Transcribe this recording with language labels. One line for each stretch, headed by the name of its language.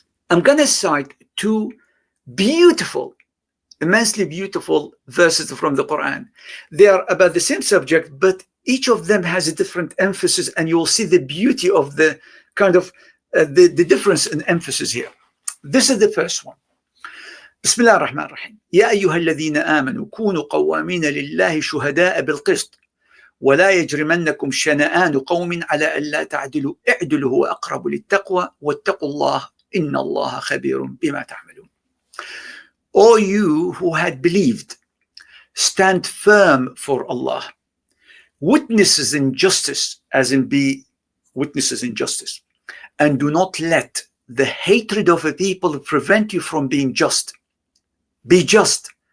English: I'm going to cite two beautiful, immensely beautiful verses from the Quran. They are about the same subject, but each of them has a different emphasis, and you will see the beauty of the kind of the difference in emphasis here. This is the first one.
Arabic: بسم الله الرحمن الرحيم يا أيها الذين آمنوا كونوا قوامين لله شهداء بالقسط ولا يجرمنكم شنآن قوم على ألا تعدلوا اعدلوا هو أقرب للتقوى واتقوا الله إن الله خبير بما تعملون.
English: O you who had believed, stand firm for Allah, witnesses in justice, as in be witnesses in justice, and do not let the hatred of a people prevent you from being just. Be just.